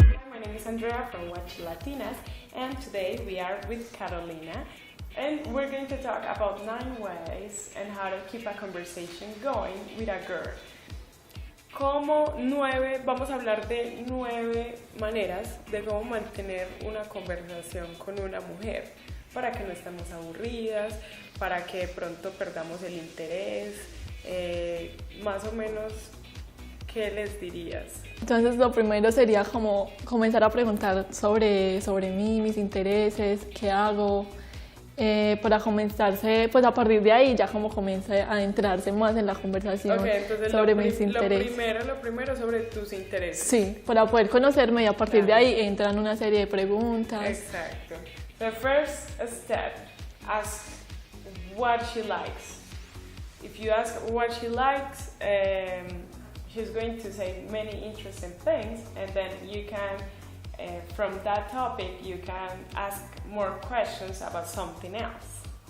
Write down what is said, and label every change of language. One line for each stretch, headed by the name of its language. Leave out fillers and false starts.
English: My name is Andrea from Watch Latinas, and today we are with Carolina, and we're going to talk about 9 ways and how to keep a conversation going with a girl.
Spanish: Vamos a hablar de 9 maneras de cómo mantener una conversación con una mujer, para que no estemos aburridas, para que de pronto perdamos el interés, más o menos, ¿qué les dirías? Entonces lo primero sería como comenzar a preguntar sobre mí, mis intereses, qué hago, para comenzarse, pues a partir de ahí ya como comience a entrarse más en la conversación sobre mis intereses. Lo primero sobre tus intereses. Sí, para poder conocerme y a partir de ahí entran una serie de preguntas. Exacto.
English: The first step, ask what she likes. If you ask what she likes, she's going to say many interesting things, and then you can, from that topic, you can ask more questions about something else.